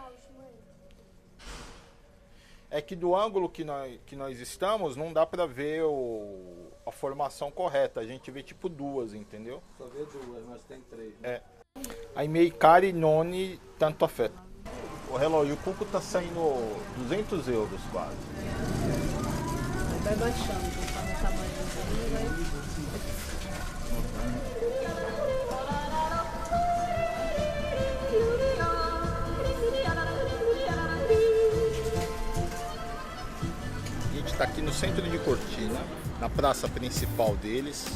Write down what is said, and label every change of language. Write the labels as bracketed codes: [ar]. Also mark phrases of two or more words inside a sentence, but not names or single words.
[pt] É que do ângulo que nós estamos não dá pra ver a formação correta. A gente vê tipo duas, entendeu? Só vê duas, mas tem três. É. Né? [it] Ai miei cari noni tanto afeto. [pt] O relógio, o cuco tá saindo 200 euros quase. Vai baixando, conforme o tamanho vai. Está aqui no centro de Cortina, na praça principal deles.